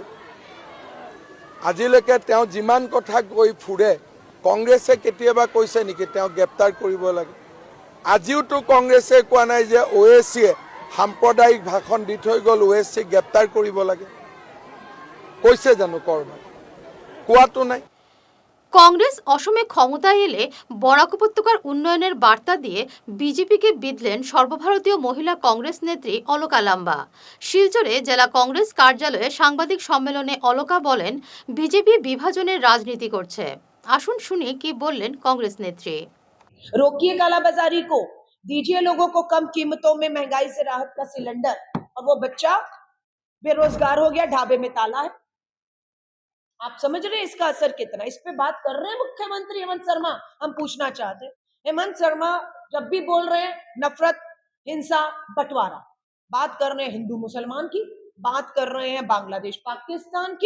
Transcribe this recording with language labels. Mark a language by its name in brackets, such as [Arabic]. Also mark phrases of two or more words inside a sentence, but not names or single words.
[Assamese] আজিলৈকে তেওঁ যিমান কথা কৈ ফুৰে, কংগ্ৰেছে কেতিয়াবা কৈছে নেকি তেওঁক গ্ৰেপ্তাৰ কৰিব লাগে? আজিওতো কংগ্ৰেছে কোৱা নাই যে ওএছিয়ে সাম্প্ৰদায়িক ভাষণ দি থৈ গ'ল, ওএছিক গ্ৰেপ্তাৰ কৰিব লাগে। কৈছে জানো ক'ৰবাত? কোৱাটো নাই। [Bangla] কংগ্রেস অসমে ক্ষমতায় এলে বরাক উপত্যকার উন্নয়নের বার্তা দিয়ে বিজেপিকে বিঁধলেন সর্বভারতীয় মহিলা কংগ্রেস নেত্রী অলকা লাম্বা। শিলচরে জেলা কংগ্রেস কার্যালয়ে সাংবাদিক সম্মেলনে অলকা বলেন, বিজেপি বিভাজনের রাজনীতি করছে। আসুন শুনি কি বললেন কংগ্রেস নেত্রী। [Hindi] रोकिए कालाबाजारी को, दीजिए लोगों को कम कीमतों में महंगाई से राहत का सिलेंडर, और वो बच्चा बेरोजगार हो गया, ढाबे में ताला है। आप समझ रहे हैं इसका असर कितना? इस पे बात कर रहे हैं मुख्यमंत्री हेमंत शर्मा। हम पूछना चाहते हैं, हेमंत शर्मा जब भी बोल रहे हैं नफरत, हिंसा, बंटवारा, बात कर रहे हैं हिंदू मुसलमान की, बात कर रहे हैं बांग्लादेश पाकिस्तान की।